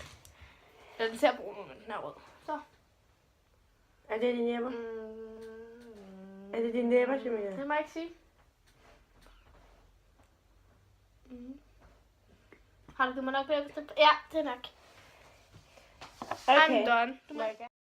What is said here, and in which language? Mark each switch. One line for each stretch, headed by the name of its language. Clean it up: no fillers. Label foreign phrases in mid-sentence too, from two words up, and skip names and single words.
Danish: Ja, den ser brun ud, men den er rød. Så. Er det dine næpper? Er det dine næpper, Jamila? Det må jeg ikke sige. Har du givet mig nok læbestift? Ja, det er nok. Okay.
English: I'm done.
Danish: Du må